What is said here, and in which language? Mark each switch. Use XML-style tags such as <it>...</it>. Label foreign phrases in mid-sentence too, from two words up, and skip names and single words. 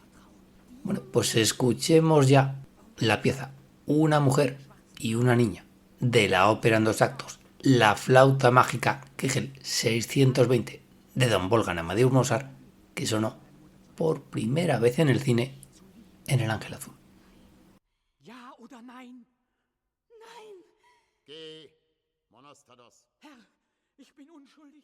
<es>Bueno, pues escuchemos ya la pieza Una mujer y una niña de la ópera en 2 actos, La flauta mágica Kegel 620 de don Wolfgang Amadeus Mozart, que sonó por primera vez en el cine en El Ángel Azul.</es> <de>Ja oder nein? Nein! Geh, Monostatos. Herr, ich bin unschuldig.</de>